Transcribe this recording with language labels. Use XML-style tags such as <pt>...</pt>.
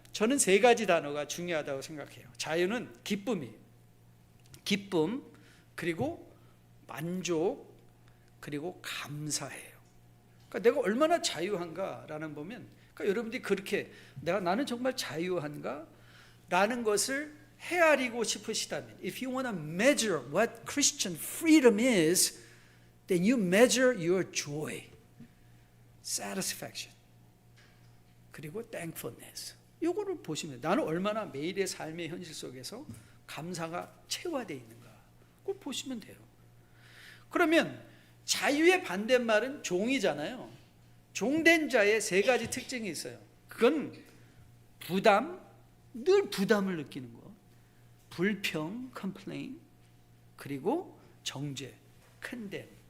<ko>저는 3가지 단어가 중요하다고 생각해요. 자유는 기쁨, 그리고 만족, 그리고 감사해요. 그러니까 내가 얼마나 자유한가라는 보면, 그러니까 여러분들이 그렇게 나는 정말 자유한가? 라는 것을 헤아리고 싶으시다면,</ko> <en>if you want to measure what Christian freedom is, then you measure your joy, satisfaction, 그리고 thankfulness.</en> <ko>이거를 보시면 나는 얼마나 매일의 삶의 현실 속에서 감사가 체화되어 있는가, 그걸 보시면 돼요. 그러면 자유의 반대말은 종이잖아요. 종된 자의 3가지 특징이 있어요. 그건 늘 부담을 느끼는 것, 불평, complain, 그리고 정죄, condemn.</ko>